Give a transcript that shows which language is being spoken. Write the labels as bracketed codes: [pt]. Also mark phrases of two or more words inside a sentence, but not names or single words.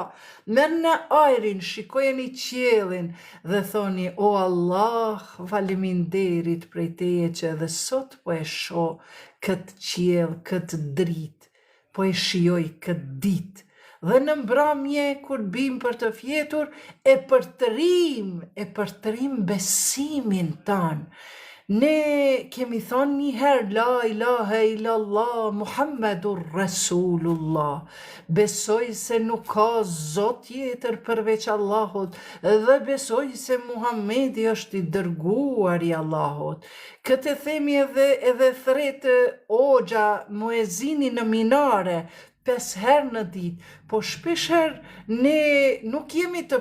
[sq] Merrni ajrin, shikojeni qiellin dhe thoni, o Allah, faleminderit prej teje që edhe sot po e shoh këtë qiell, këtë dritë, po e shijoj këtë ditë. Dhe në mbrëmje, kur bim për të fjetur, e përtërim besimin tanë. Ne kemi thonë njëherë, [ar] لا إله إلا الله محمد رسول الله. [sq] Besoj se nuk ka Zot tjetër përveç Allahut, dhe besoj se Muhamedi është i dërguar i Allahut. Këtë themi edhe thretë Hoxha muezini në minare, 5 herë në ditë, po shpeshherë ne nuk jemi të